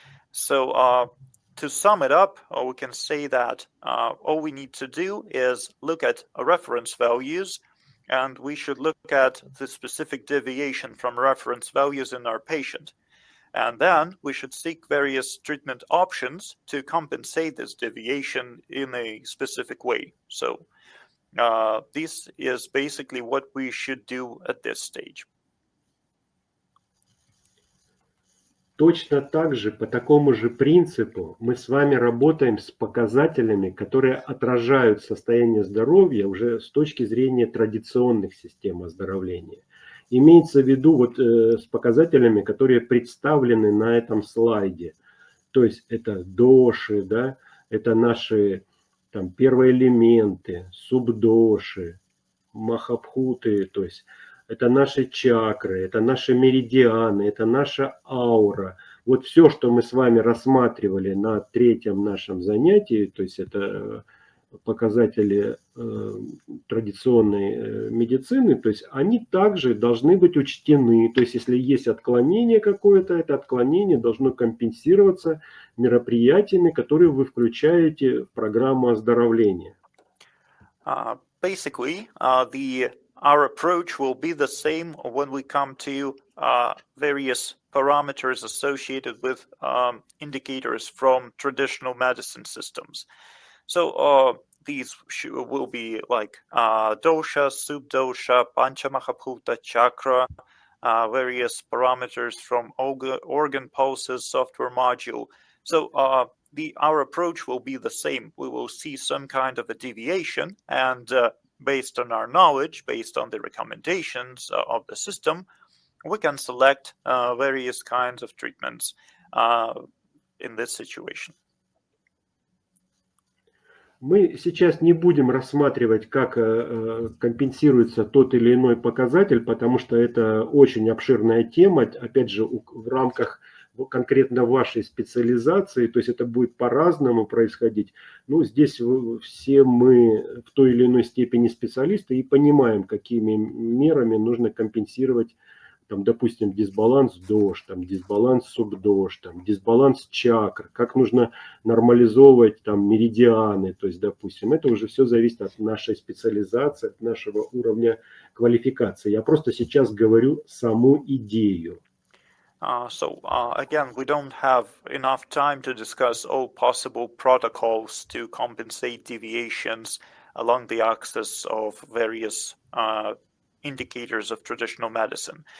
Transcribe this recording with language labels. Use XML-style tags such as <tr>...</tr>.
<en>So to sum it up, we can say that all we need to do is look at reference values, and we should look at the specific deviation from reference values in our patient. And then we should seek various treatment options to compensate this deviation in a specific way. So this is basically what we should do at this stage.</en> <ru>Точно так же, по такому же принципу, мы с вами работаем с показателями, которые отражают состояние здоровья уже с точки зрения традиционных систем оздоровления. Имеется в виду вот с показателями, которые представлены на этом слайде. То есть это доши, да, это наши там первые элементы, субдоши, махабхуты, то есть это наши чакры, это наши меридианы, это наша аура. Вот все, что мы с вами рассматривали на третьем нашем занятии, то есть это показатели традиционной медицины, то есть они также должны быть учтены. То есть если есть отклонение какое-то, это отклонение должно компенсироваться мероприятиями, которые вы включаете в программу оздоровления.</ru> <en>Basically, our approach will be the same when we come to various parameters associated with indicators from traditional medicine systems. So these will be like dosha, subdosha, panchamahabhuta, chakra, various parameters from organ pulses, software module. So our approach will be the same. We will see some kind of a deviation, and based on our knowledge, based on the recommendations of the system, we can select various kinds of treatments in this situation.</en> <ru>Мы сейчас не будем рассматривать, как компенсируется тот или иной показатель, потому что это очень обширная тема, опять же, в рамках конкретно вашей специализации, то есть это будет по-разному происходить. Ну, здесь все мы в той или иной степени специалисты и понимаем, какими мерами нужно компенсировать, там, допустим, дисбаланс дош, там, дисбаланс субдош, там, дисбаланс чакр, как нужно нормализовывать там меридианы, то есть, допустим, это уже все зависит от нашей специализации, от нашего уровня квалификации. Я просто сейчас говорю саму идею.</ru> <en>So again, we don't have enough time to discuss all possible protocols to compensate deviations along the axis of various indicators of traditional medicine.</en>